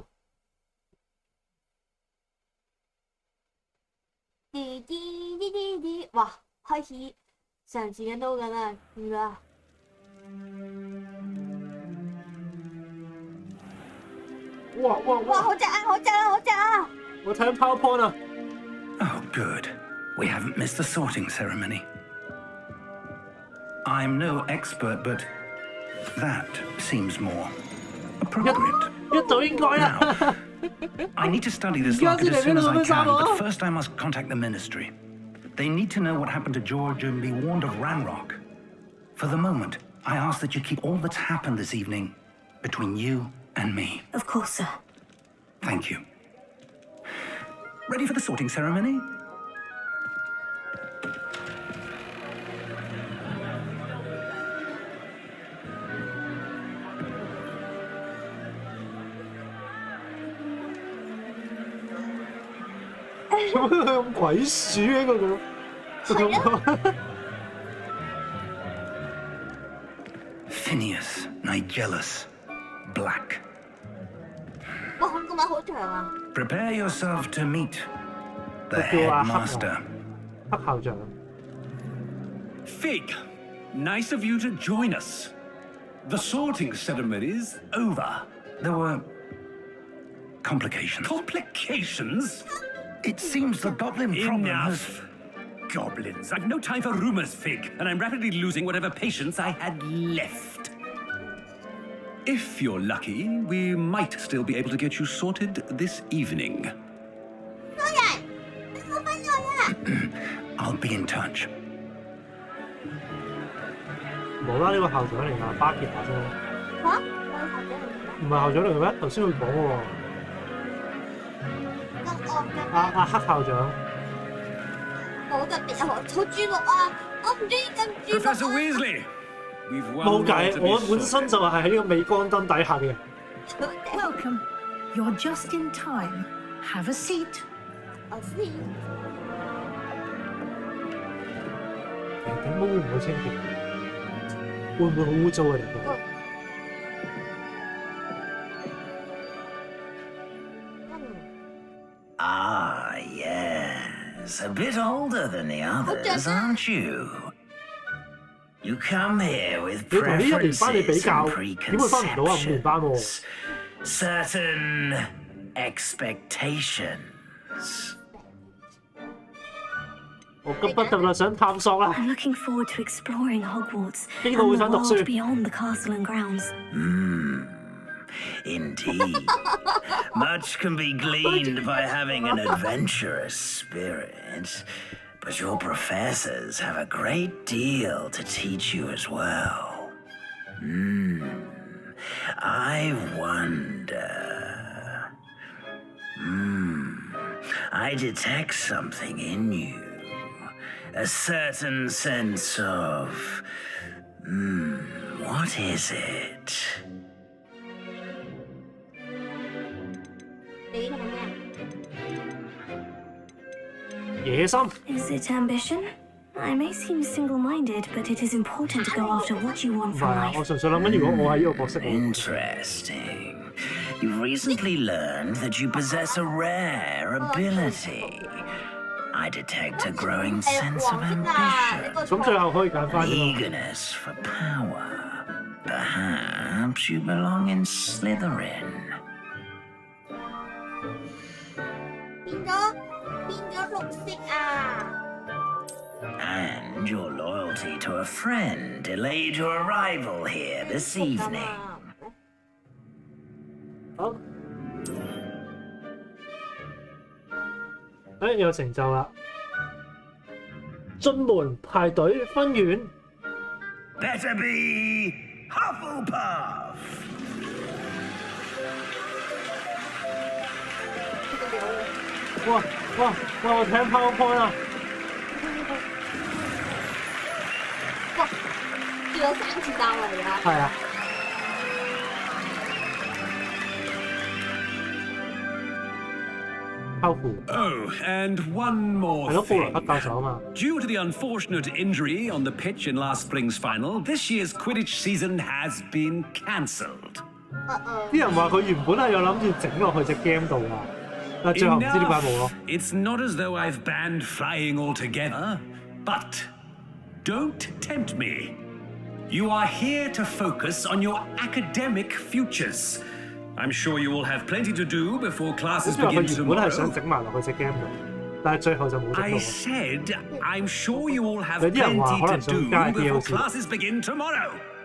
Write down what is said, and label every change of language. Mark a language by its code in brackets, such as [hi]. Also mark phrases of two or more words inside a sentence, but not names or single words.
[yue] 哇！開始嘗試緊到緊啦，點解啊？哇！好正啊！好正啊！好正啊！我睇緊 PowerPoint 啊。 [en] Oh, good. We haven't missed the sorting ceremony. I'm no expert, but that seems more appropriate. [yue] 一早應該啦。 [en] Now, I need to study this locket as soon as I can, but first I must contact the ministry. They need to know what happened to George and be warned of Ranrock. For the moment, I ask that you keep all that's happened this evening between you and me. Of course, sir. Thank you. Ready for the sorting ceremony? [yue] 咁鬼鼠嘅嗰個。 [en] Phineas, Nigellus, Black. [yue] 哇！佢個名好長啊！ [en] Prepare yourself to meet the [yue] 佢叫阿 [en] headmaster. [yue] 黑校長。 [en] Fig, nice of you to join us. The sorting ceremony's over. There were complications. Complications? It seems the goblin problem has... Enough. Goblins. I've no time for rumors, Fig, and I'm rapidly losing whatever patience I had left. If you're lucky, we might still be able to get you sorted this evening. I'll be in touch. [yue] 冇啦，呢個校長嚟㗎，巴結下啫。嚇？唔係校長嚟嘅咩？頭先佢講喎。黑校長。好特別啊！好豬肉啊！我唔中意咁豬肉。 [en] Professor Weasley, we've won [yue] 冇計， [en] more to be [yue] 我本身就係喺呢個鎂光燈底下嘅。 [en] Welcome. You're just in time. Have a seat. A seat. [yue] 點會唔會清潔？會唔會好污糟啊？嚟到？ [en] Ah, yes. A bit older than the others, aren't you? You come here with preferences and preconceptions, certain expectations. [yue] 我急不得啦，想探索啦。 [en] I'm looking forward to exploring Hogwarts and [yue] 邊個會 [en] the [yue] 想讀書？ [en] world beyond the castle and grounds. Indeed. Much can be gleaned by having an adventurous spirit. But your professors have a great deal to teach you as well. I wonder. I detect something in you. A certain sense of... what is it? [yue] 你係咩？野心。 [en] Is it ambition? I may seem single-minded, but it is important to go after what you want [yue] 唔係 [en] from [yue] 啊， [en] life. [yue] 我純粹諗緊，如果我係呢個角色， [en] Interesting. You've recently learned that you possess a rare ability. I detect a growing sense of ambition, [yue] 咁最後可以揀翻 [en] an [yue] 啫嘛。 [en] eagerness for power. Perhaps you belong in Slytherin. [yue] 變咗綠色啊！ And your loyalty to a friend delayed your arrival here this evening. 好，有成就啦！進門排隊分院。 [en] Better be Hufflepuff. [yue] 哇！我睇 PowerPoint 啊！哇！叫咗3次單位啊！係啊。 [en] Oh, and one more thing. Due to the unfortunate injury on the pitch in last spring's final, this year's Quidditch season has been cancelled. [yue] 啲人話佢原本係有諗住整落去隻 game 度㗎，但係最後唔知點解冇咯。 [en] It's not as though I've banned flying altogether, but don't tempt me. You are here to focus on your academic futures. I'm sure you will have plenty to do before classes begin tomorrow. I said, I'm sure you will have plenty to do before classes begin tomorrow.